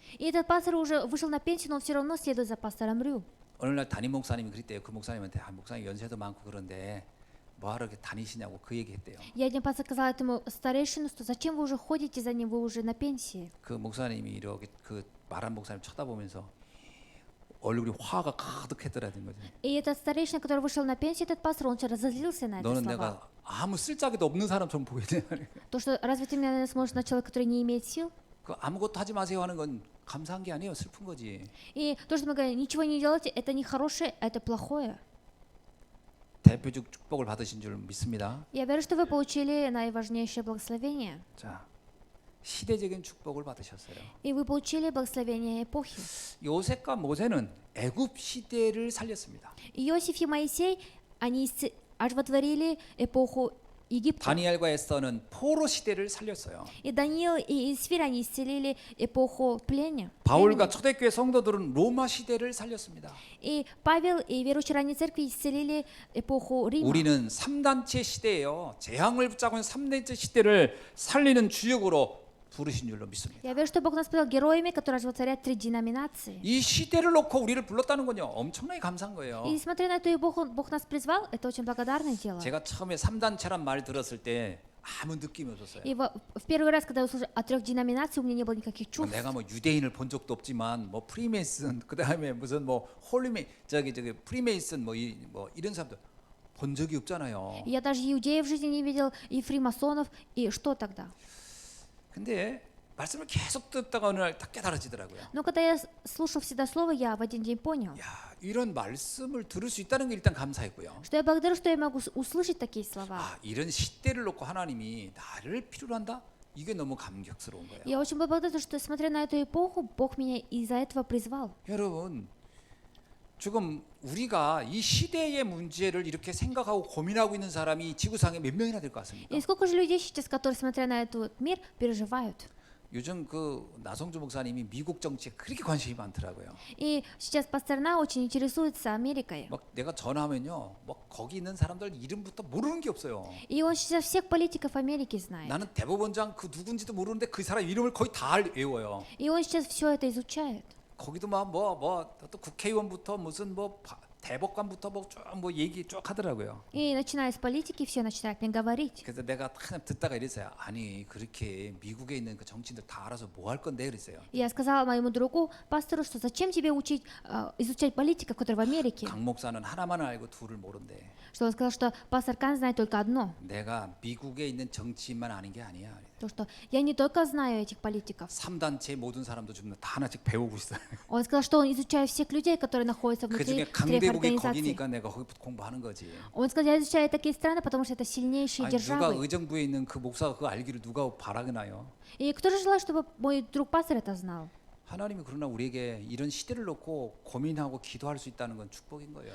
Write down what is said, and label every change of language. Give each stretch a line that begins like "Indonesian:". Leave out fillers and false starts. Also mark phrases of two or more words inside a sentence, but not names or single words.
Russian: И этот пастор уже вышел на пенсию, но он все равно следует за пастором Рю.
Korean: 어느 날 담임 목사님이 그랬대요. 그 목사님한테 목사님 연세도 많고 그런데 뭐하러 이렇게 다니시냐고 그 얘기했대요.
Russian: Я один раз сказала этому старейшину, что зачем вы уже ходите за ним, вы уже на пенсии.
Korean: 그 목사님이 이렇게 그 말한 목사님 쳐다보면서 얼굴이 화가 가득했더라는 거죠.
Russian: И этот старейшина, который вышел на пенсию, этот пастор, он все разозлился на эти
Korean: 너는
Russian: слова.
Korean: 내가 아무 쓸데기도 없는 사람처럼 보이냐.
Russian: То, что разве ты меня смотришь на человека, который не имеет сил?
Korean: 그 아무것도 하지 마세요 하는 건 감사한 게 아니에요. 슬픈 거지.
Russian: И то, что мы говорим, ничего не делайте, это не хорошее, это плохое.
Korean: 대표적 축복을 받으신 줄 믿습니다.
Russian: Я верю, что вы получили наиважнейшее благословение.
Korean: 자, 시대적인 축복을 받으셨어요.
Russian: И вы получили благословение эпохи.
Korean: 요셉과 모세는 애굽 시대를 살렸습니다.
Russian: Иосиф и Моисей, они оживотворили эпоху Египта.
Korean: 다니엘과 에스더는 포로 시대를 살렸어요.
Russian: И Даниил и Исфир, они исцелили эпоху плена.
Korean: 바울과 초대교회 성도들은 로마 시대를 살렸습니다.
Russian: И Павел и верующие ранней церкви исцелили эпоху Рима.
Korean: 우리는 3단체 시대예요. 재앙을 붙잡고 있는 3단체 시대를 살리는 주역으로 부르신 줄로 믿습니다.
Russian: Я верю, что Бог нас привел героями, которые оживотворяют 3 деноминации.
Korean: 이 시대를 놓고 우리를 불렀다는 건요. 엄청나게 감사한 거예요.
Russian: И смотря на эту эпоху, Бог нас призвал, это очень благодарное дело.
Korean: 제가 처음에 3단체란 말 들었을 때 아무 느낌이 없었어요.
Russian: И в первый раз, когда я услышала о 3 деноминациях, у меня не было никаких чувств.
Korean: 내가 뭐 유대인을 본 적도 없지만 뭐 프리메이슨 그다음에 무슨 뭐 홀리메 저기 프리메이슨 뭐 이런 사람들 본 적이 없잖아요.
Russian: И я даже иудеев в жизни не видел, и фримасонов, и что тогда?
Korean: 근데 말씀을 계속 듣다가 어느 날 딱 깨달아지더라고요.
Russian: Но когда я слушал всегда слово, я в один день понял,
Korean: 야, 이런 말씀을 들을 수 있다는 게 일단 감사했고요.
Russian: что я благодарю, что я могу услышать такие слова.
Korean: 아, 이런 시대를 놓고 하나님이 나를 필요로 한다? 이게 너무 감격스러운 거예요.
Russian: Я очень благодарна, что, смотря на эту эпоху, Бог меня из-за этого призвал.
Korean: 여러분, 지금 우리가 이 시대의 문제를 이렇게 생각하고 고민하고 있는 사람이 지구상에 몇 명이나 될 것 같습니까?
Russian: И сколько же людей сейчас, которые, смотря на этот мир, переживают?
Korean: 요즘 그 나성주 목사님이 미국 정치에 그렇게 관심이 많더라고요.
Russian: И сейчас пастор На очень интересуется Америкой.
Korean: 막 내가 전화하면요, 막 거기 있는 사람들 이름부터 모르는 게 없어요.
Russian: И он сейчас всех политиков Америки знает.
Korean: 나는 대법원장 그 누군지도 모르는데 그 사람 이름을 거의 다 외워요.
Russian: И он сейчас все это изучает.
Korean: 거기도 막 또 국회의원부터 무슨 뭐 대법관부터 뭐 얘기 쭉 하더라고요.
Russian: И начиная с политики, все начинают мне говорить.
Korean: 그래서 내가 그냥 듣다가 이랬어요. 아니 그렇게 미국에 있는 그 정치인들 다 알아서 뭐 할 건데 그랬어요.
Russian: И я сказала моему другу, пастору, что зачем тебе учить, изучать политиков, которые в Америке?
Korean: 강 목사는 하나만 알고 둘을 모른대.
Russian: Что он сказал, что пастор Кан знает только одно.
Korean: 내가 미국에 있는 정치인만 아는 게 아니야.
Russian: То, что я не только знаю этих политиков.
Korean: 3단체 모든 사람도 지금 다 하나씩 배우고 있어요.
Russian: Он сказал, что он изучает всех людей, которые находятся
Korean: 그
Russian: внутри
Korean: 중에
Russian: трех
Korean: 강대국이
Russian: организаций.
Korean: 거기니까 내가 거기부터 공부하는 거지.
Russian: Он сказал, я изучаю такие страны, потому что это сильнейшие
Korean: 아니, 누가
Russian: державы.
Korean: 의정부에 있는 그 목사가 그거 알기를 누가 바라겠나요?
Russian: И кто же желает, чтобы мой друг пастор это знал?
Korean: 하나님이 그러나 우리에게 이런 시대를 놓고 고민하고 기도할 수 있다는 건 축복인 거예요.